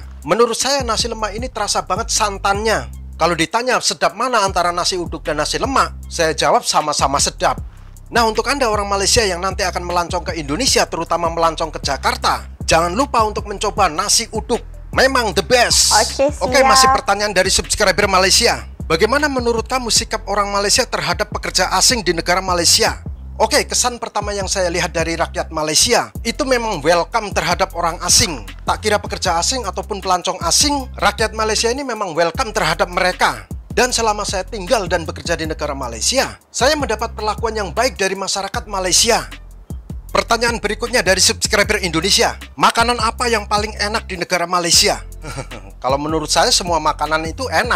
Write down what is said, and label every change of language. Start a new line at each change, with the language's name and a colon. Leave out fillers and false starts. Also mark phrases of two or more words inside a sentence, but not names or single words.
Indonesian: Menurut saya nasi lemak ini terasa banget santannya. Kalau ditanya sedap mana antara nasi uduk dan nasi lemak, saya jawab sama-sama sedap. Nah, untuk Anda orang Malaysia yang nanti akan melancong ke Indonesia, terutama melancong ke Jakarta, jangan lupa untuk mencoba nasi uduk. Memang
English: the best.
Indonesian: Oke, masih pertanyaan dari subscriber Malaysia. Bagaimana menurut kamu sikap orang Malaysia terhadap pekerja asing di negara Malaysia? Oke, kesan pertama yang saya lihat dari rakyat Malaysia itu memang welcome terhadap orang asing. Tak kira pekerja asing ataupun pelancong asing, rakyat Malaysia ini memang welcome terhadap mereka. Dan selama saya tinggal dan bekerja di negara Malaysia, saya mendapat perlakuan yang baik dari masyarakat Malaysia. Pertanyaan berikutnya dari subscriber Indonesia. Makanan apa yang paling enak di negara Malaysia? Kalau menurut saya semua makanan itu enak.